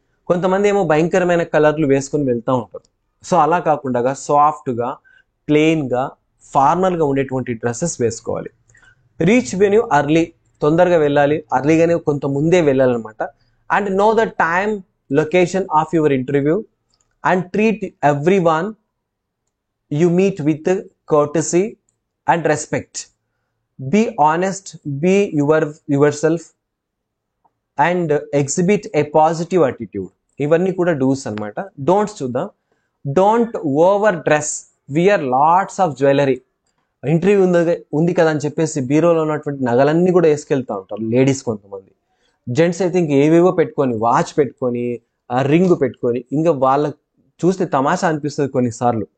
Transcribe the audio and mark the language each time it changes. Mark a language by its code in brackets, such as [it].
[te] కొంతమంది ఏమో భయంకరమైన కలర్లు వేసుకొని వెళ్తూ ఉంటారు. సో అలా కాకుండా సాఫ్ట్గా, ప్లెయిన్గా, ఫార్మల్గా ఉండేటువంటి డ్రెస్సెస్ వేసుకోవాలి. [en] reach venue early, [te] తొందరగా వెళ్ళాలి, అర్లీగానే కొంత ముందే వెళ్ళాలన్నమాట. [en] And know the time, location of your interview and treat every one you meet with courtesy and respect. Be honest, be yourself and exhibit a positive attitude. [te] ఇవన్నీ కూడా dos అనమాట. Don'ts చూద్దాం. [en] Don't overdress, wear lots of jewellery. [te] Interview ఉంది కదా అని చెప్పేసి బీరోలో ఉన్నటువంటి నగలన్నీ కూడా వేసుకెళ్తూ ఉంటారు లేడీస్. కొంతమంది జెంట్స్ అయితే ఇంక ఏవేవో పెట్టుకొని, వాచ్ పెట్టుకొని, రింగ్ పెట్టుకొని, ఇంకా వాళ్ళకి చూస్తే తమాషా అనిపిస్తుంది కొన్నిసార్లు.